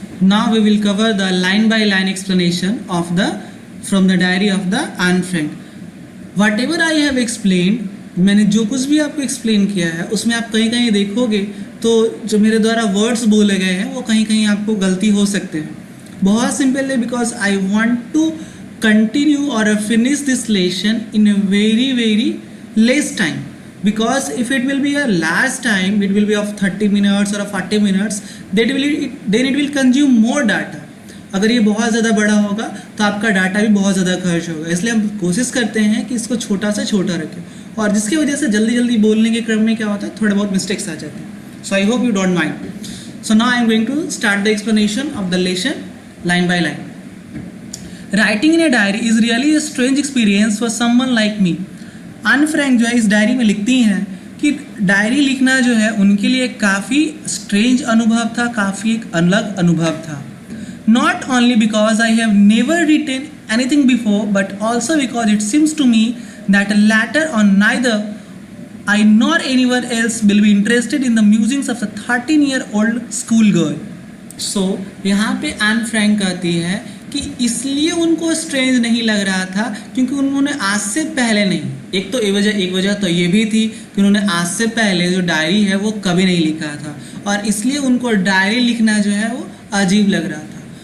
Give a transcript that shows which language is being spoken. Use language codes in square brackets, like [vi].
[en] Now we will cover the line by line explanation of from the diary of the Anne Frank. Whatever I have explained, [hi] मैंने जो कुछ भी आपको explain किया है, उसमें आप कहीं कहीं देखोगे तो जो मेरे द्वारा वर्ड्स बोले गए हैं वो कहीं कहीं आपको गलती हो सकते हैं। बहुत सिंपल है, [en] because I want to continue और finish this lesson in a very less time, because if it will be a large time, it will be of 30 minutes or 40 minutes, then it will consume more data, [hi] अगर ये बहुत ज़्यादा बड़ा होगा तो आपका data भी बहुत ज़्यादा खर्च होगा, इसलिए हम कोशिश करते हैं कि इसको छोटा से छोटा रखें, और जिसकी वजह से जल्दी जल्दी बोलने के क्रम में क्या होता है, थोड़े बहुत मिस्टेक्स आ जाते हैं. [en] So I hope you don't mind. So now I am going to start the explanation of the lesson line by line. Writing in a diary is really a strange experience for someone like me. [hi] On Frank जो है इस diary में लिखती हैं कि diary लिखना जो है उनके लिए काफ़ी स्ट्रेंज अनुभव था, काफ़ी एक अलग अनुभव था. [en] Not only because I have never written anything before, but also because it seems to me that later on neither I nor anyone else will be interested in the musings of a 13-year-old schoolgirl. [hi] So यहाँ पे Anne Frank कहती है कि इसलिए उनको strange नहीं लग रहा था क्योंकि उन्होंने आज से पहले नहीं, एक वजह तो ये भी थी कि उन्होंने आज से पहले जो डायरी है वो कभी नहीं लिखा था, और इसलिए उनको डायरी लिखना जो है वो अजीब लग रहा था.